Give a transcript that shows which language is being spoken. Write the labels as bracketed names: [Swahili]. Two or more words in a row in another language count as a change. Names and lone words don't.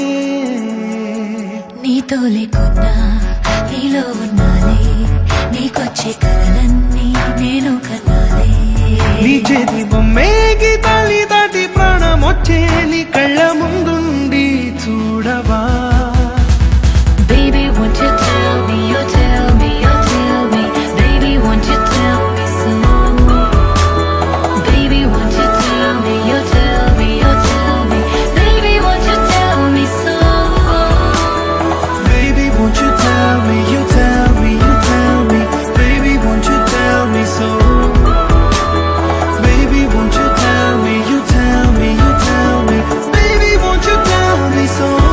[Telugu] నీతో లేకున్నా నీలో ఉన్నాలే నీకొచ్చే కలలన్నీ నేను కనాలే నీ చేతి బొమ్మే గీతాలి దాటి ప్రాణం వచ్చే నీ కళ్ళ ముందుండి చూడవా [English] Baby, won't you tell me, you tell me, you tell me Baby, won't you tell me so Baby, won't you tell me, you tell me, you tell me Baby, won't you tell me so Baby, won't you tell me, you tell me, you tell me Baby, won't you tell me so Baby, won't you tell me, you tell me, you tell me Baby, won't you tell me so